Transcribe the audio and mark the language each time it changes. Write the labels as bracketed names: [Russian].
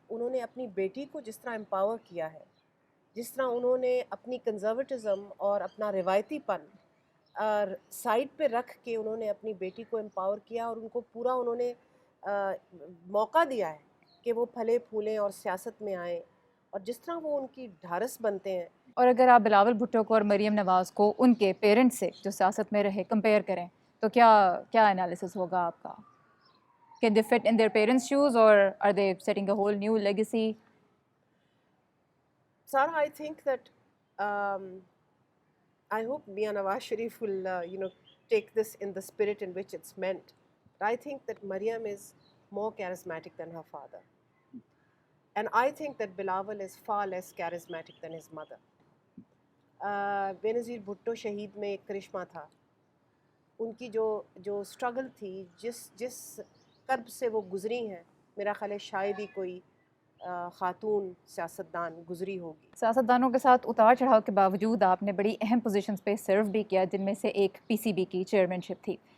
[Urdu] انہوں نے اپنی بیٹی کو جس طرح امپاور کیا ہے، جس طرح انہوں نے اپنی کنزرویٹزم اور اپنا روایتی پن سائڈ پہ رکھ کے انہوں نے اپنی بیٹی کو امپاور کیا اور ان کو پورا انہوں نے موقع دیا ہے کہ وہ پھلے پھولیں اور سیاست میں آئیں، اور جس طرح وہ ان کی ڈھارس بنتے ہیں. اور اگر آپ بلاول بھٹو کو اور مریم نواز کو ان کے پیرنٹس سے جو سیاست میں رہے کمپیئر کریں تو کیا انالیسس ہوگا آپ کا؟ [English] Can they fit in their parents' shoes or are they setting a whole new legacy? Sara, I think that I hope Mian Nawaz Sharif will take this in the spirit in which it's meant. But I think that Maryam is more charismatic than her father. And I think that Bilawal is far less charismatic than his mother. [Urdu] Benazir Bhutto شہید میں ایک کرشمہ تھا. ان کی جو struggle تھی، جس کرب سے وہ گزری ہیں، میرا خیال ہے شاید ہی کوئی خاتون سیاستدان گزری ہوگی. سیاستدانوں کے ساتھ اتار چڑھاؤ کے باوجود آپ نے بڑی اہم پوزیشنز پہ سرو بھی کیا، جن میں سے ایک پی سی بی کی چیئرمین شپ تھی.